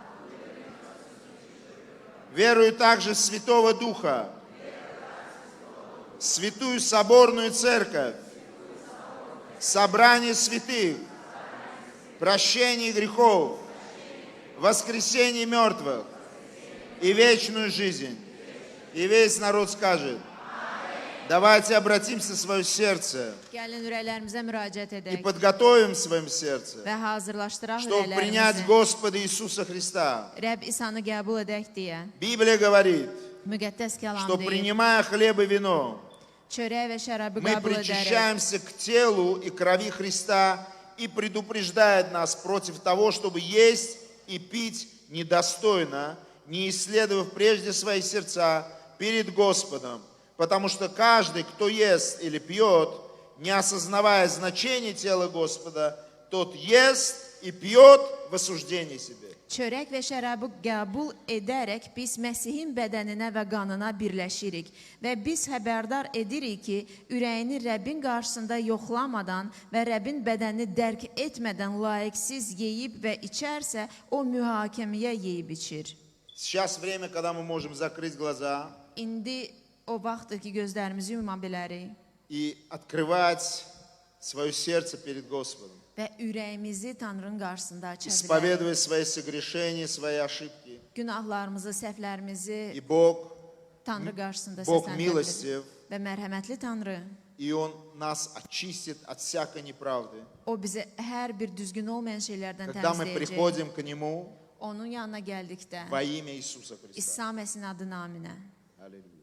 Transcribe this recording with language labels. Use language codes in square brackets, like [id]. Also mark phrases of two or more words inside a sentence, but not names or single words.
[ru] Верую также в Святого Духа, Святую Соборную Церковь, собрание святых, прощение грехов, воскресение мертвых и вечную жизнь. И весь народ скажет: давайте обратимся в свое сердце [az] Gəlin ürəklərimizə müraciət [ru] и [az] edək [ru] подготовим в своем сердце, [az] və hazırlaşdıraq [ru] чтобы принять [az] ürəklərimizi. [ru] Господа Иисуса Христа. [az] Rəbb İsanı qəbul edək deyə [ru] Библия говорит, [az] müqəddəs kəlam [ru] что [az] deyir. [ru] принимая хлеб и вино, [az] Çörək və şərabı [ru] мы [az] qəbul edərək [ru] причащаемся к телу и крови Христа и предупреждает нас против того, чтобы есть и пить недостойно, не исследовав прежде свои сердца перед Господом. Потому что каждый, кто ест или пьет, не осознавая значение тела Господа, тот ест и piyot в осуждении себе. [az] Çörək və şərabı qəbul edərək biz Məsihin bədəninə və qanına birləşirik və biz xəbərdar edirik ki, ürəyini Rəbbin qarşısında yoxlamadan və Rəbbin bədənini dərk etmədən layiqsiz yeyib və içərsə, o mühakiməyə yeyib içir. [ru] Сейчас время, когда мы можем закрыть глаза [az] İndi o vaxtdır ki, gözlərimizi yuma bilərik [ru] и открывать свое сердце перед Господом. [az] və ürəyimizi Tanrının qarşısında aça bilərik. [ru] Исповедуя свои согрешения, свои ошибки. [az] Günahlarımızı, səhvlərimizi [ru] И Бог [az] Tanrı qarşısında [ru] Бог [az] səsləndirdik [ru] милостив, [az] və mərhəmətli Tanrı, [ru] и Он нас очистит от всякой неправды. [az] o bizi hər bir düzgün olmayan şeylərdən [ru] Когда мы [az] təmizləyəcək. [ru] приходим к Нему [az] Onun yanına gəldikdə, [ru] во имя Иисуса Христа. [az] İsa Məsihin adı naminə. [ru] Аллилуйя.